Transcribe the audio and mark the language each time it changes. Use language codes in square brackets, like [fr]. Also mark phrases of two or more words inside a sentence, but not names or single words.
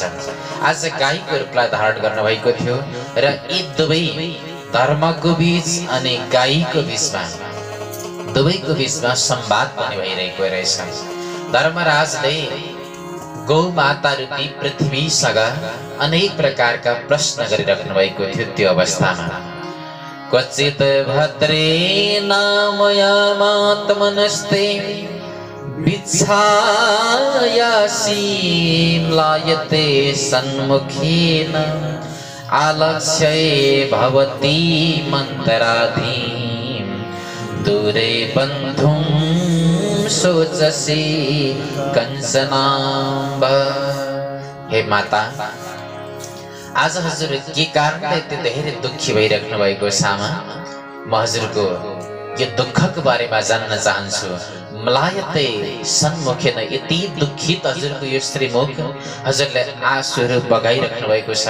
[ne] आज गाईको रूपलाई धारण गर्नुभएको थियो र यी दुवै धर्मको बीच अनि गाईको बीचमा दुवैको बीचमा संवाद पनि भइरहेको रहेछ। धर्मराजले गौ माता रूपी पृथ्वीसँग अनेक प्रकारका प्रश्न गरिराख्नु भएको थियो। त्यो अवस्थामा [sa] क्वचित भद्रेण मयामात्मनस्ते विच्छायासीम्लायते सन्मुखेन आलक्ष्ये भवती मन्तराधीं दूरे बन्धुं सोचसी कंसनाम्ब। [ne] हे माता, आज हजुर के कारणले त्यो धेरै दुखी भइराख्नु भएको छ आमा? म हजुरको यो दुःखको बारेमा जान्न चाहन्छु। [sa] मलायते सन्मुखेन, [ne] यति दुखित हजुरको यो श्रीमुख, हजुरले आँसुहरू बगाइराख्नु भएको छ।